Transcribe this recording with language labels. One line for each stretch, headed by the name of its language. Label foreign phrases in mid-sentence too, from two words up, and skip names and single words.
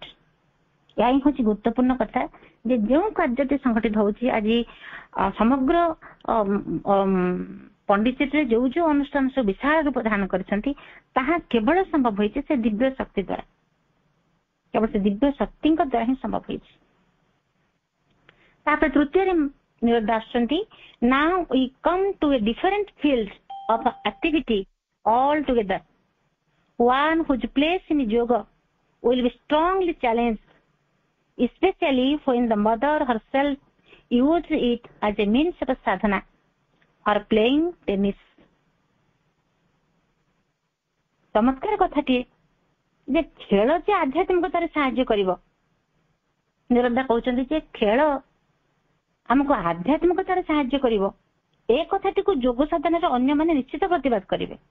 Odia: ଏହା ହିଁ ହଉଛି ଗୁରୁତ୍ୱପୂର୍ଣ୍ଣ କଥା ଯେ ଯେଉଁ କାର୍ଯ୍ୟଟି ସଂଘଟିତ ହଉଛି ଆଜି ସମଗ୍ର ପଣ୍ଡିଚେରୀରେ ଯୋଉ ଯୋଉ ଅନୁଷ୍ଠାନ ସବୁ ବିଶାଳ ରୂପ ଧାରଣ କରିଛନ୍ତି, ତାହା କେବଳ ସମ୍ଭବ ହୋଇଛି ସେ ଦିବ୍ୟ ଶକ୍ତି ଦ୍ୱାରା, କେବଳ ସେ ଦିବ୍ୟ ଶକ୍ତିଙ୍କ ଦ୍ୱାରା ହିଁ ସମ୍ଭବ ହୋଇଛି. ତାପରେ ତୃତୀୟରେ ନିରଦା ଆସୁଛନ୍ତି,
English: now we come to a different field of activity altogether. One whose place in yoga will be strongly challenged, especially when the mother herself used it as a means of sadhana or playing tennis.
Odia: ଚମତ୍କାର କଥାଟିଏ ଯେ ଖେଳ ଯେ ଆଧ୍ୟାତ୍ମିକତାରେ ସାହାଯ୍ୟ କରିବ. ନିରଦା କହୁଛନ୍ତି ଯେ ଖେଳ ଆମକୁ ଆଧ୍ୟାତ୍ମିକତାରେ ସାହାଯ୍ୟ କରିବ, ଏ କଥାଟିକୁ ଯୋଗ ସାଧନାରେ ଅନ୍ୟମାନେ ନିଶ୍ଚିତ ପ୍ରତିବାଦ କରିବେ.